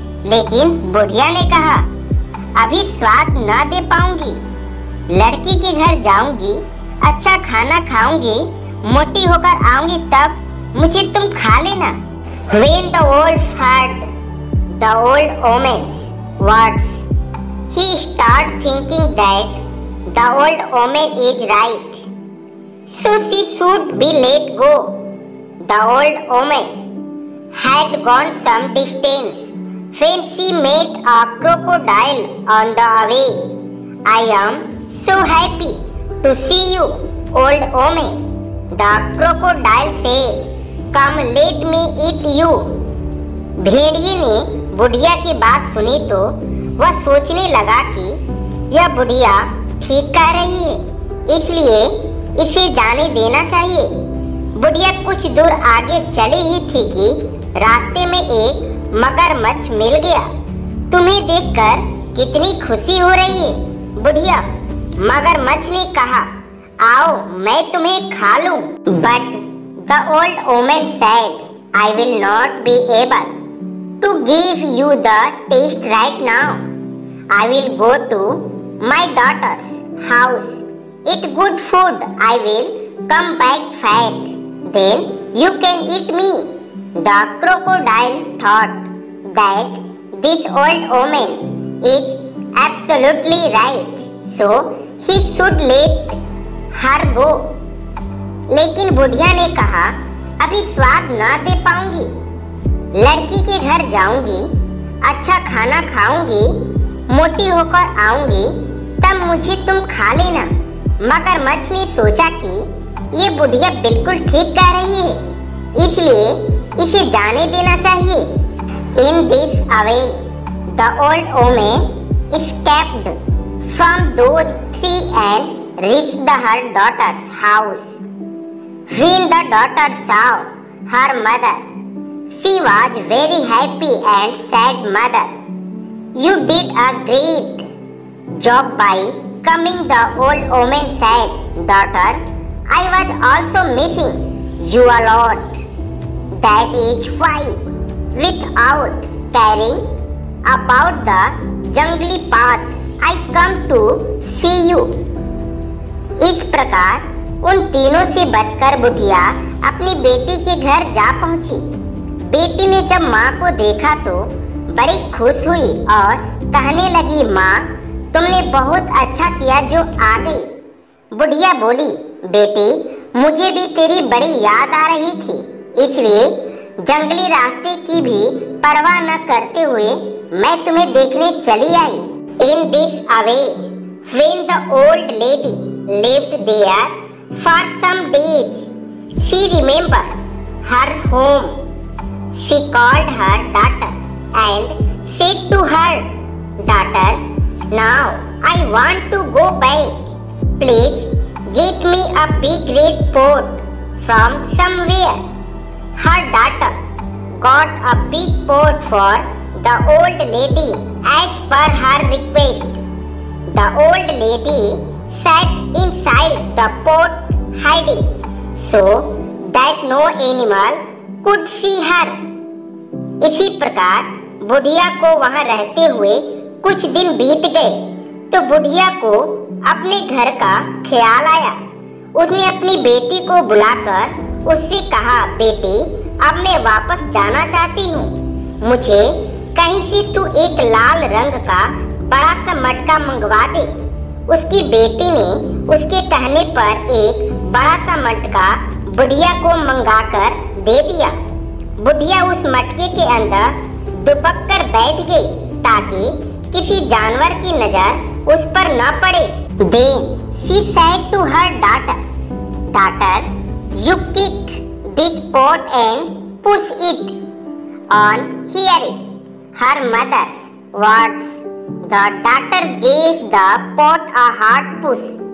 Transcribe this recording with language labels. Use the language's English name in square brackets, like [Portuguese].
[Hindi] लेकिन बुढ़िया ने कहा, अभी स्वाद न दे पाऊंगी। लड़की के घर जाऊंगी, अच्छा खाना खाऊंगी, मोटी होकर आऊंगी, तब मुझे तुम खा लेना। [English] When the wolf heard the old woman's words, he started thinking that the old woman is right. So she should be let go. The old woman had gone some distance when she met a crocodile on the way. I am so happy to see you, old woman. The crocodile said, come let me eat you. [Hindi] भेड़िए ने बुढ़िया की बात सुनी तो वह सोचने लगा कि यह बुढ़िया ठीक कह रही है, इसलिए इसे जाने देना चाहिए। बुढ़िया कुछ दूर आगे चली ही थी कि रास्ते में एक मगरमच्छ मिल गया। तुम्हें देखकर कितनी खुशी हो रही है बुढ़िया। मगरमच्छ ने कहा, आओ मैं तुम्हें खा लूं। [English] But the old woman said, I will not be able to give you the taste right now. I will go to my daughter's house, eat good food. I will come back fat. Then you can eat me. The crocodile thought that this old woman is absolutely right, so he should let her go. [Hindi] लेकिन बुढ़िया ने कहा, अभी स्वाद ना दे पाऊंगी। लड़की के घर जाऊंगी, अच्छा खाना खाऊंगी, मोटी होकर आऊंगी, तब मुझे तुम खा लेना। मगरमच्छ ने सोचा कि ये बुढ़िया बिल्कुल ठीक कह रही है, इसलिए इसे जाने देना चाहिए। [English] In this way, the old woman escaped from those three and reached her daughter's house. When the daughter saw her mother, she was very happy and said, "Mother, you did a great job by coming." The old woman said, "Daughter, I was also missing you a lot. That is why, without caring about the jungly path, I come to see you." [Hindi] इस प्रकार उन तीनों से बचकर बुढ़िया अपनी बेटी के घर जा पहुंची। बेटी ने जब माँ को देखा तो बड़ी खुश हुई और कहने लगी, माँ, तुमने बहुत अच्छा किया जो आ गई। बुढ़िया बोली, बेटी, मुझे भी तेरी बड़ी याद आ रही थी, इसलिए जंगली रास्ते की भी परवाह न करते हुए मैं तुम्हें देखने चली आई। [English] In this way, when the old lady lived there for some days, she remembered her home. She called her daughter and said to her, "Daughter, now I want to go back. Please get me a big red pot from somewhere." Her daughter got a big pot for the old lady as per her request. The old lady sat inside the pot hiding so that no animal could see her. [Hindi] इसी प्रकार बुढ़िया को वहां रहते हुए कुछ दिन बीत गए तो बुढ़िया को अपने घर का ख्याल आया। उसने अपनी बेटी को बुलाकर उससे कहा, बेटी, अब मैं वापस जाना चाहती हूँ। मुझे कहीं से तू एक लाल रंग का बड़ा सा मटका मंगवा दे। उसकी बेटी ने उसके कहने पर एक बड़ा सा मटका बुढ़िया को मंगाकर दे दिया। बुढ़िया उस मटके के अंदर दुबक कर बैठ गई ताकि किसी जानवर की नजर उस पर न पड़े। [English] Then she said to her daughter, "Daughter, you kick this pot and push it." On hearing her mother's words, the daughter gave the pot a hard push.